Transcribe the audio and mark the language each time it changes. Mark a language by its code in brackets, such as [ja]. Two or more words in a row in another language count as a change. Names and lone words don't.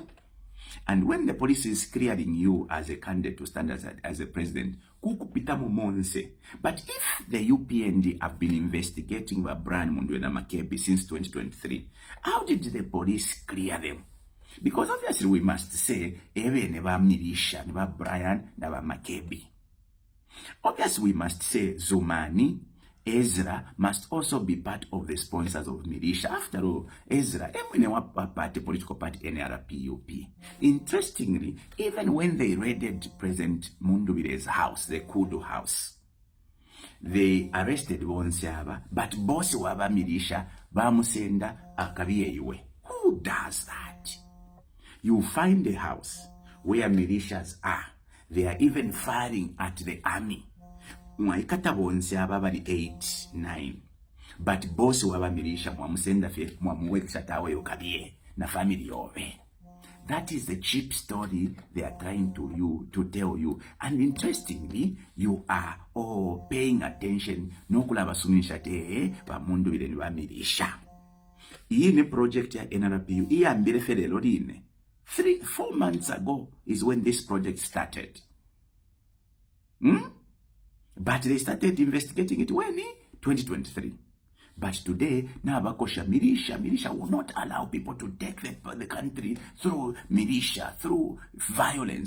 [en] And when the police is clearing you as a candidate to stand as a president, but if the UPND have been investigating Brian Mundubire and Makebi since 2023, how did the police clear them? Because obviously we must say, [bem] neba militia, neba Brian, neba Makebi. [en] Obviously we must say Zumani, Ezra must also be part of the sponsors of militia. After all, Ezra, party, political party, NRPUP. Interestingly, even when they raided President Mundubire's house, the Kudu house, they arrested Bonsiaba, but boss [bem] waba militia, bamusenda akabiyewe. [en] Who does that? You find a house where militias are. They are even firing at the army. [bem] Mwaikata Bonsiaba bali 8, 9. [en] But boss [bem] waba militia mwamusenda fe mwamuwekisha tawe yukabiye na family yove. [en] That is the cheap story they are trying to tell you. And interestingly, you are all paying attention. [bem] Nokula basumisha te ba Mundubire ni ba militia. Iyi ni project ya NRPU. Iya mbele fele lorine. [en] 3-4 months ago is when this project started. But they started investigating it when? 2023. But today, Nabakosha militia will not allow people to take the country through militia, through violence.